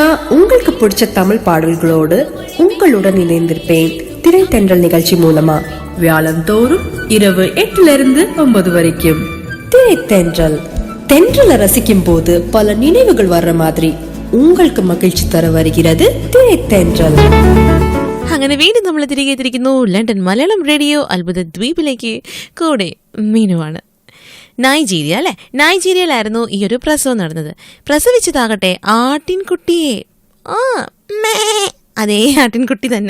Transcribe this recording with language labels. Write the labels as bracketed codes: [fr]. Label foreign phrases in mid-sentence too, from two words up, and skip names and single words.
[ta] உங்களுக்கு பிடிச்ச தமிழ் பாடல்களோடு உங்களுடன் இணைந்திருப்பேன் திரைத்தென்றல் நிகழ்ச்சி மூலமா வியாழந்தோறும் இரவு 8 வரைக்கும். திரைத்தென்றல் தென்றலை ரசிக்கும் போது பல நினைவுகள் வர்ற மாதிரி உங்களுக்கு மகிழ்ச்சி தர வருகிறது திரைத்தென்றல். [ml] അങ്ങനെ വീണ്ടും നമ്മൾ തിരികെ എത്തിയിരിക്കുന്നു ലണ്ടൻ മലയാളം റേഡിയോ അത്ഭുത ദ്വീപിലേക്ക്. കൂടെ മീനുവാണ്. നൈജീരിയ അല്ലെ, നൈജീരിയയിലായിരുന്നു ഈ ഒരു പ്രസവം നടന്നത്. പ്രസവിച്ചതാകട്ടെ ആട്ടിൻകുട്ടിയെ. അതേ ആട്ടിൻകുട്ടി തന്നെ.